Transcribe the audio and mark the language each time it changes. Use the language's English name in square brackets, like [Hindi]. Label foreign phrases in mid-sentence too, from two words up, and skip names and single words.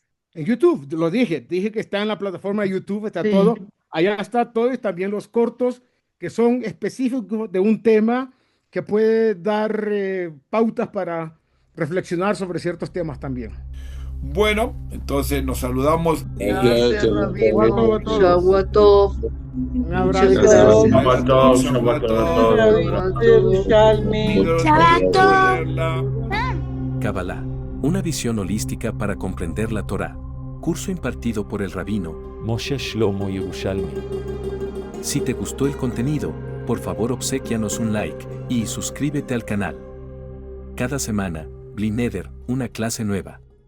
[Spanish] En YouTube, lo dije que está en la plataforma de YouTube, está Sí. todo. Allá está todo y también los cortos que son específicos de un tema que puede dar pautas para reflexionar sobre ciertos temas también. Bueno, entonces nos saludamos. Gracias, [Hebrew] Shabbat [Spanish] Rabino. [Hebrew] tov. Shabbat tov. [Spanish] Un abrazo. Muchas [Hebrew] Shabbat [Spanish] gracias. [Hebrew] tov, Shabbat tov. Shabbat Yerushalmi. [Spanish] Kabbalah, una visión holística para comprender la Torá. Curso impartido por el rabino Moshe Shlomo Yerushalmi. Si te gustó el contenido, por favor obséquianos un like y suscríbete al canal. Cada semana, [Hebrew] Bli Neder, [Spanish] una clase nueva.